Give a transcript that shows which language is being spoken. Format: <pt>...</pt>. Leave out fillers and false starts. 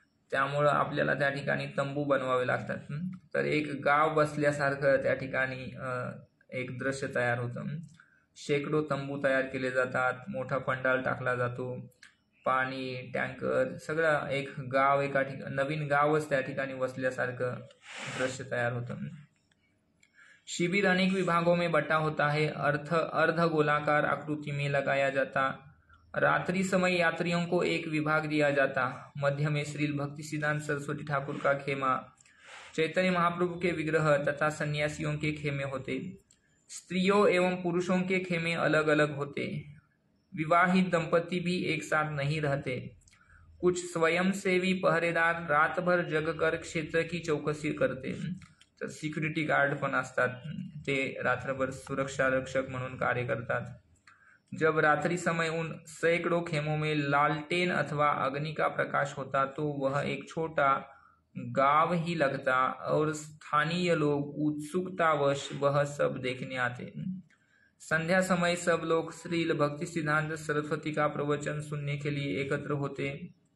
<mr>त्यामुळं आपल्याला त्या ठिकाणी तंबू बनवावे लागतात. तर एक गाव बसल्यासारखं त्या ठिकाणी एक दृश्य तयार होतं. शेकडो तंबू तयार केले जातात. मोठा पंडाल टाकला जातो. पाणी, टँकर, सगळं एक गाव एका ठिकाणी, नवीन गावच त्या ठिकाणी वसल्यासारखं दृश्य तयार होतं.</mr> <hi>शिविर अनेक विभागों में बटा होता है. अर्ध गोलाकार आकृति में लगाया जाता. रात्रि समय यात्रियों को एक विभाग दिया जाता. मध्य में श्रील भक्ति सिद्धांत सरस्वती ठाकुर का खेमा, चैतन्य महाप्रभु के विग्रह तथा सन्यासियों के खेमे होते. स्त्रियों एवं पुरुषों के खेमे अलग अलग होते. विवाहित दंपति भी एक साथ नहीं रहते. कुछ स्वयंसेवी पहरेदार रात भर जगकर क्षेत्र की चौकसी करते.</hi> <mr>तर सिक्युरिटी गार्ड पण असतात. ते रात्रभर सुरक्षा रक्षक म्हणून कार्य करतात.</mr> <hi>जब रात्रि समय उन सैकड़ों खेमों में लालटेन अथवा अग्नि का प्रकाश होता तो वह एक छोटा गांव ही लगता और स्थानीय लोग उत्सुकतावश वह सब देखने आते. संध्या समय सब लोग श्रील भक्ति सिद्धांत सरस्वती का प्रवचन सुनने के लिए एकत्र होते.</hi>